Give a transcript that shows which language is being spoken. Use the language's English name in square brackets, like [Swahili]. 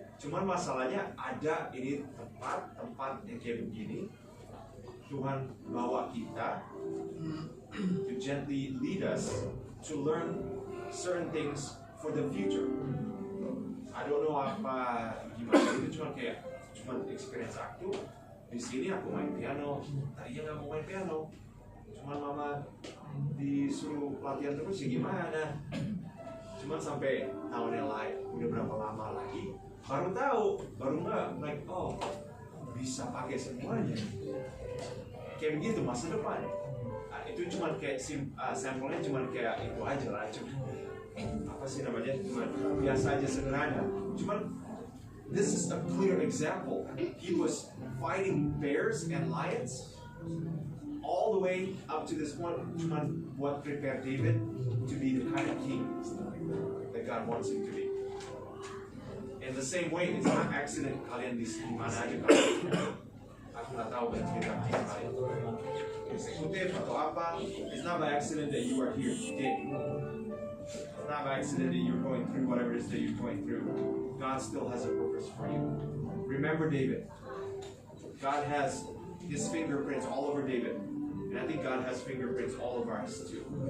[Indonesian] Cuman masalahnya ada ini tempat yang kayak begini. Tuhan bawa kita [English] to gently lead us to learn certain things for the future. I don't know [Indonesian] apa gimana itu, cuma experience aku di sini. Aku main piano, tadinya nggak mau main piano, cuman mama disuruh latihan terus ya gimana. Cuman sampai tahun yang lain, udah berapa lama lagi baru nggak like bisa pakai semuanya. Kayak begitu masa depan. Nah, itu cuma kayak sampelnya cuma kayak itu aja lah, apa sih namanya, cuma biasa aja, sederhana. [English] Cuman this is a clear example. He was fighting bears and lions all the way up to this point. Cuman what prepared David to be the kind of king that God wants him to be. In the same way, it's not accident [Indonesian] kalian di mana aja kalian. Aku nggak tahu kan cerita kalian. Eksekutif atau apa? [English] It's not by accident that you are here today. It's not by accident that you're going through whatever it is that you're going through. God still has a purpose for you. Remember David. God has his fingerprints all over David. And I think God has fingerprints all over us too.